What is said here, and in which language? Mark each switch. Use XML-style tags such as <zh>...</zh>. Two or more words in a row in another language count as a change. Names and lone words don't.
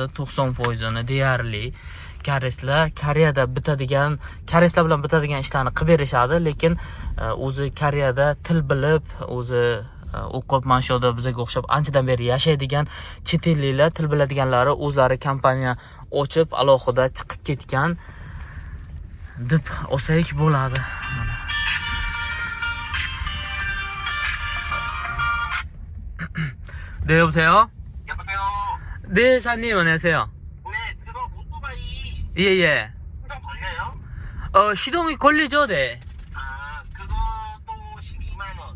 <uz>90%ni deyarli kareslar Koreyada kareslar bilan bitadigan ishlarni qilib berishadi, lekin o'zi Koreyada til bilib, o'zi o'qib mana shu yerda bizaga o'xshab anchadan beri yashaydigan chet elliklar, til biladiganlari o'zlari kompaniya ochib alohida chiqib ketgan deb olsak bo'ladi.</uz> <ko>네, 여보세요? 여보세요? 네, 샤님, 안녕하세요. 네, 그거 오토바이 예. 충전 걸려요? 시동이 걸리죠, 네. 그것도 12만 원.</ko>